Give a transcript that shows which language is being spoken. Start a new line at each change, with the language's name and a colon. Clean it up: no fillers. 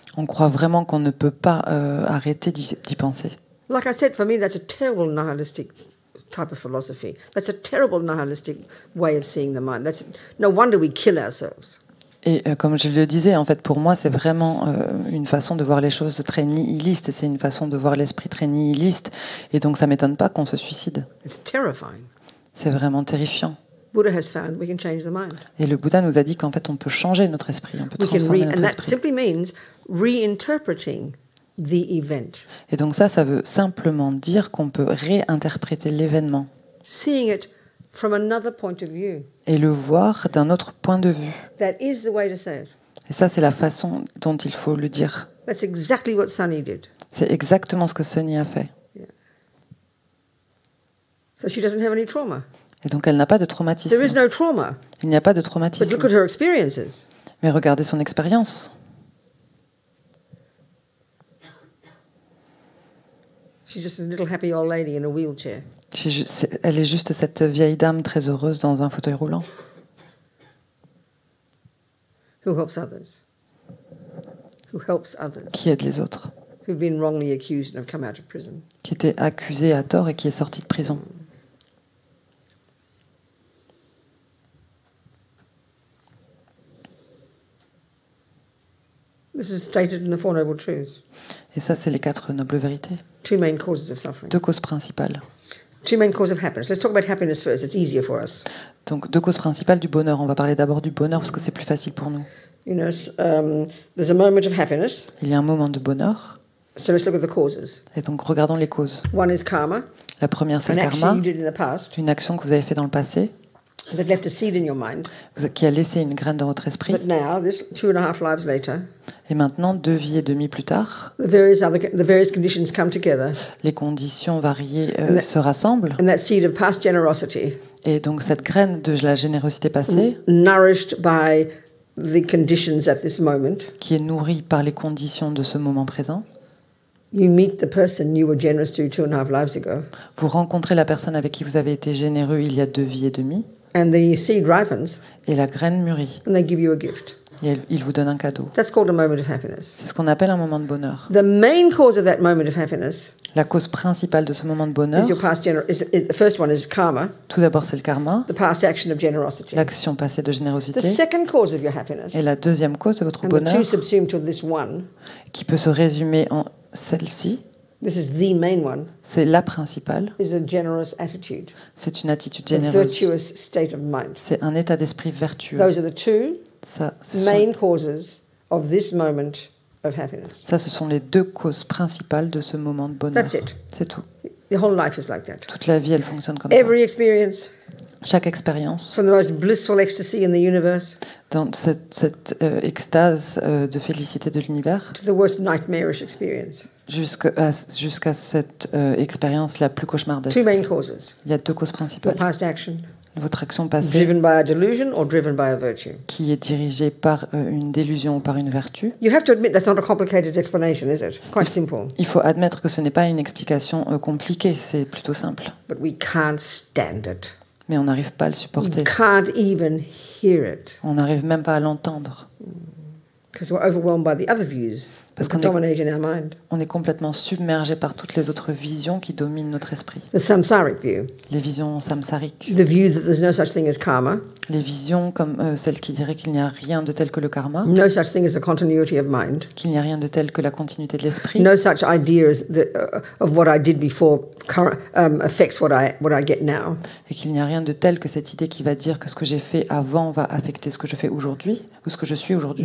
French: On croit vraiment qu'on ne peut pas arrêter d'y penser.
English: Like I said, for me, that's a terrible nihilistic type of philosophy. That's a terrible nihilistic way of seeing the mind. No wonder we kill ourselves.
French: Et comme je le disais, en fait, pour moi, c'est vraiment une façon de voir les choses très nihiliste, et c'est une façon de voir l'esprit très nihiliste. Et donc, ça m'étonne pas qu'on se suicide.
English: It's terrifying.
French: C'est vraiment terrifiant.
English: Buddha has found we can change the mind.
French: Et le Bouddha nous a dit qu'en fait, on peut changer notre esprit, on peut
English: We can
French: transformer notre
English: and that
French: esprit.
English: simply means reinterpreting the event,
French: Et donc ça veut simplement dire qu'on peut réinterpréter l'événement
English: seeing it from another point of view.
French: et le voir d'un autre point de vue.
English: That is the way to say it.
French: Et ça, c'est la façon dont il faut le dire.
English: That's exactly what Sunny did.
French: C'est exactement ce que Sonny a fait.
English: So she doesn't have any trauma.
French: Et donc, elle n'a pas de traumatisme.
English: There is no trauma.
French: Il n'y a pas de
English: But
French: traumatisme.
English: look at her experiences.
French: Mais regardez son expérience.
English: She's just a little happy old lady in a wheelchair.
French: Elle est juste cette vieille dame très heureuse dans un fauteuil roulant
English: Who helps others. Who helps others.
French: qui aide les autres,
English: Who've been wrongly accused and have come out of prison.
French: qui était accusée à tort et qui est sortie de prison.
English: This is stated in the Four Noble Truths.
French: Et ça, c'est les 4 nobles vérités.
English: 2 main causes of suffering.
French: 2 causes principales.
English: 2 main causes of happiness. Let's talk about happiness first. It's easier for us.
French: Donc, 2 causes principales du bonheur. On va parler d'abord du bonheur parce que c'est plus facile pour nous.
English: There's a moment of happiness.
French: Il y a un moment de bonheur.
English: So let's look at the causes.
French: Et donc, regardons les causes.
English: One is karma,
French: La première, c'est
English: an
French: le
English: action
French: karma,
English: you did in the past
French: une action que vous avez fait dans le passé,
English: that left a seed in your mind.
French: qui a laissé une graine dans votre esprit.
English: But now, this 2.5 lives later,
French: Et maintenant, 2 vies et demie plus tard,
English: the various conditions come together,
French: les conditions variées se rassemblent.
English: and that seed of past generosity,
French: Et donc, cette graine de la générosité passée,
English: nourished by the conditions at this moment,
French: qui est nourrie par les conditions de ce moment présent,
English: you meet the person you were generous to 2.5 lives ago,
French: vous rencontrez la personne avec qui vous avez été généreux il y a 2 vies et demie,
English: and the seed ripens,
French: et la graine mûrit.
English: and they give you a gift.
French: Et il vous donne un cadeau.
English: That's called a moment of happiness.
French: C'est ce qu'on appelle un moment de bonheur.
English: The main cause of that moment of happiness
French: La cause principale de ce moment de bonheur,
English: is your past the first one is karma,
French: tout d'abord, c'est le karma,
English: the past action of generosity.
French: l'action passée de
English: The
French: générosité.
English: second cause of your happiness,
French: Et la deuxième cause de votre
English: and the
French: bonheur,
English: two subsumed to this one,
French: qui peut se résumer en celle-ci,
English: this is the main one,
French: c'est la principale,
English: is a generous attitude,
French: c'est une attitude
English: a
French: généreuse.
English: virtuous state of mind.
French: C'est un état d'esprit vertueux.
English: Those are the two
French: Ce
English: main causes of this moment of happiness.
French: ce sont les 2 causes principales de ce moment de bonheur.
English: That's it.
French: C'est tout.
English: The whole life is like that.
French: Toute la vie, elle fonctionne comme ça.
English: Every experience,
French: Chaque expérience,
English: from the most blissful ecstasy in the universe
French: dans cette extase de félicité de l'univers,
English: to the worst nightmarish experience.
French: jusqu'à cette expérience la plus
English: Two
French: cauchemardesque.
English: main causes.
French: Il y a 2 causes
English: Your
French: principales.
English: past action,
French: votre action passée,
English: driven by a delusion or driven by a virtue.
French: qui est dirigée par une délusion ou par une vertu.
English: You have to admit that's not a complicated explanation, is it? It's quite simple.
French: Il faut admettre que ce n'est pas une explication compliquée, c'est plutôt simple.
English: But we can't stand it.
French: Mais on n'arrive pas à le
English: We
French: supporter.
English: can't even hear it
French: On n'arrive même pas à l'entendre.
English: because we're overwhelmed by the other views
French: Parce
English: that
French: qu'on est-
English: dominate in our mind.
French: On est complètement submergé par toutes les autres visions qui dominent notre esprit.
English: The samsaric view,
French: Les visions samsariques.
English: the view that there's no such thing as karma,
French: Les visions comme celle qui dirait qu'il n'y a rien de tel que le karma,
English: no such thing as a continuity of mind,
French: qu'il n'y a rien de tel que la continuité de l'esprit,
English: no such ideas that, of what I did before affects what I get now.
French: et qu'il n'y a rien de tel que cette idée qui va dire que ce que j'ai fait avant va affecter ce que je fais aujourd'hui, ou ce que je suis aujourd'hui.